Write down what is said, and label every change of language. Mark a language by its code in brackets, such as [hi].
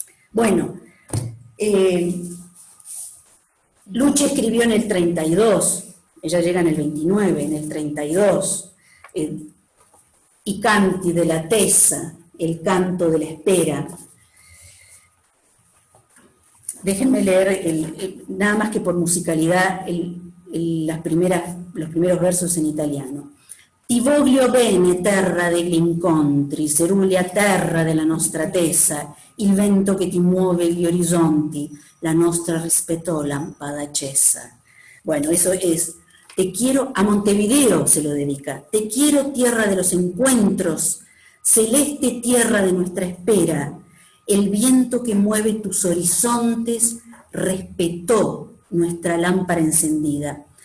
[es] Bueno, Luche escribió en el 32, ella llega en el 29, en el 32, I canti della tesa, el canto de la espera. Déjenme leer, nada más que por musicalidad, los primeros versos en italiano. [it] Ti voglio bene, terra degli incontri, cerulea terra della nostra tesa, il vento che ti muove gli orizzonti, la nostra rispettò lampada accesa. [es] Bueno, eso es: te quiero, a Montevideo se lo dedica, te quiero tierra de los encuentros, celeste tierra de nuestra espera, el viento que mueve tus horizontes respetó nuestra lámpara encendida.